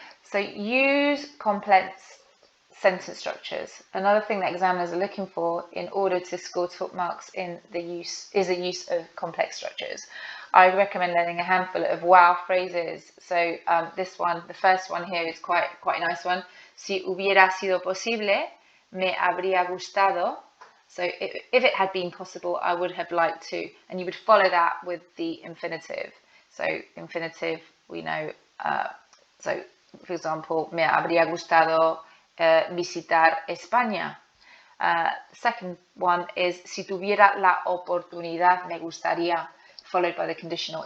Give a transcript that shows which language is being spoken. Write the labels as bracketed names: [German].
[English] So use complex sentence structures. Another thing that examiners are looking for in order to score top marks in the use of complex structures. I recommend learning a handful of wow phrases. So this one, the first one here, is quite a nice one. [Spanish] Si hubiera sido posible, me habría gustado. [English] So if it had been possible, I would have liked to. And you would follow that with the infinitive. So infinitive, we know. So for example, [Spanish] me habría gustado visitar España. [English] Second one is [Spanish] si tuviera la oportunidad me gustaría, [English] followed by the conditional.